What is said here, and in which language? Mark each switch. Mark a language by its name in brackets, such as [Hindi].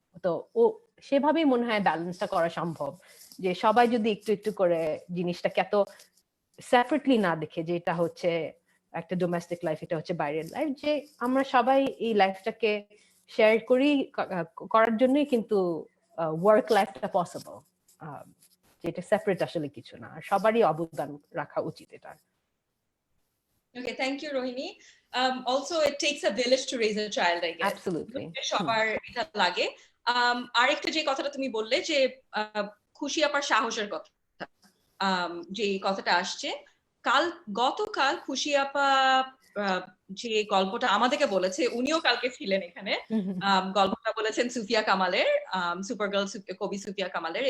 [Bangla] তো ও সেভাবেই মনে হয় ব্যালেন্সটা করা সম্ভব, যে সবাই যদি একটু একটু করে জিনিসটাকে এত সেপারেটলি না দেখে যে এটা হচ্ছে একটা ডোমেস্টিক লাইফ, এটা হচ্ছে বাইরের লাইফ, যে আমরা সবাই এই লাইফটাকে শেয়ার করি, করার জন্যই কিন্তু ওয়ার্ক লাইফটা পসিবল। যেটা সেপারেট আসলে কিছু না, সবারই অবদান রাখা উচিত এটা। [English] Okay, thank you, Rohini. Also, it takes a village to raise a child, I guess. Absolutely. [Bangla] সবার এটা লাগে। আরেকটা যে কথাটা তুমি বললে যে খুশি আপার সাহসের কথা, যে কথাটা আসছে, গতকাল খুশি আপা যে গল্পটা আমাদেরকে বলেছে, উনিও কালকে ছিলেন এখানে, গল্পটা বলেছেন সুফিয়া কামালের, সুপারগার্ল কবি সুফিয়া কামালের।